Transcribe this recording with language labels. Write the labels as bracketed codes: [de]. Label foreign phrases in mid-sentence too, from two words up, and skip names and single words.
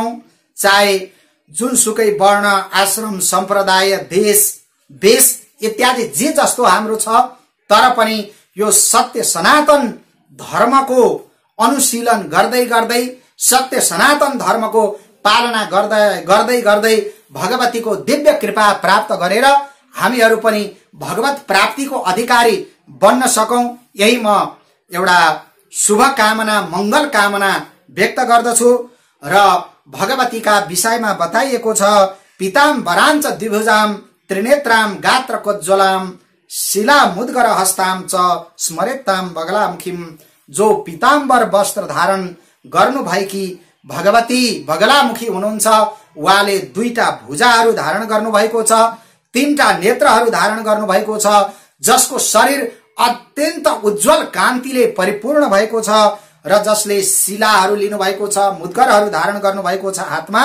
[ne] चाहे जुनसुकै वर्ण, आश्रम, सम्प्रदाय, देश, वेश इत्यादि जे जस्तो हाम्रो छ, तर पनि यो सत्य सनातन धर्मको अनुशीलन गर्दै गर्दै, सत्य सनातन धर्मको पालना गर्दै गर्दै भगवतीको दिव्य कृपा प्राप्त गरेर हामीहरू पनि भगवत प्राप्तिको अधिकारी बन्न सकौं। यही म एउटा शुभकामना, मंगल कामना व्यक्त गर्दछु। र भगवतीका विषयमा बताइएको छ, [sa] पीताम्बराञ्च द्विभुजाम त्रिनेत्राम गात्रकोज्ज्वलाम शिला मुद्गर हस्ताम च स्मरेताम बगलामुखीम। [ne] जो पीताम्बर वस्त्र धारण गर्नु भएकी भगवती बगलामुखी हुनुहुन्छ, उहाँले 2टा भुजाहरू धारण गर्नु भएको छ, 3टा नेत्रहरू धारण गर्नु भएको छ, जसको शरीर अत्यन्त उज्जवल कान्तिले परिपूर्ण भएको छ र जसले शिलाहरू लिनु भएको छ, मुद्गरहरू धारण गर्नु भएको छ हातमा।